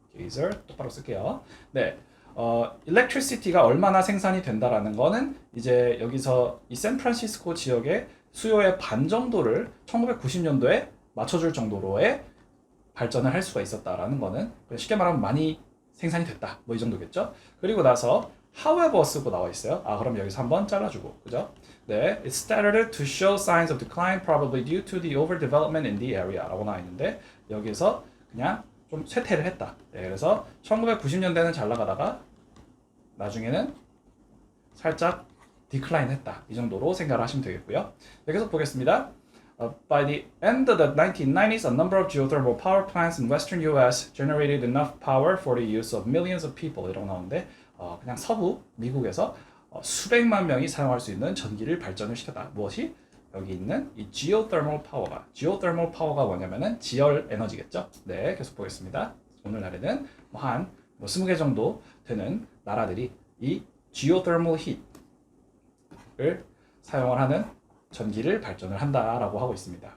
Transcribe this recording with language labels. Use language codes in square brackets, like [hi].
[ko] 게이저 똑바로 쓸게요. 네, electricity가 얼마나 생산이 된다라는 거는 이제 여기서 이 샌프란시스코 지역의 수요의 반 정도를 1990년도에 맞춰줄 정도로의 발전을 할 수가 있었다라는 거는 쉽게 말하면 많이 생산이 됐다. 뭐 이 정도겠죠. 그리고 나서 however 쓰고 나와 있어요. 그럼 여기서 한번 잘라주고, 그죠? [en] 네, it started to show signs of decline probably due to the overdevelopment in the area [ko] 라고 나와 있는데, 여기서 그냥 좀 쇠퇴를 했다. 네, 그래서 1990년대는 잘 나가다가 나중에는 살짝 디클라인 했다. 이 정도로 생각을 하시면 되겠고요. 네, 계속 보겠습니다. [en] By the end of the 1990s, a number of geothermal power plants in western US generated enough power for the use of millions of people [ko] 이라고 나오는데, 그냥 서부 미국에서 수백만 명이 사용할 수 있는 전기를 발전을 시켰다. 무엇이? 여기 있는 이 geothermal power가 뭐냐면은 지열 에너지겠죠. 네, 계속 보겠습니다. 오늘날에는 한 20개 정도 되는 나라들이 이 geothermal heat을 사용을 하는 전기를 발전을 한다라고 하고 있습니다.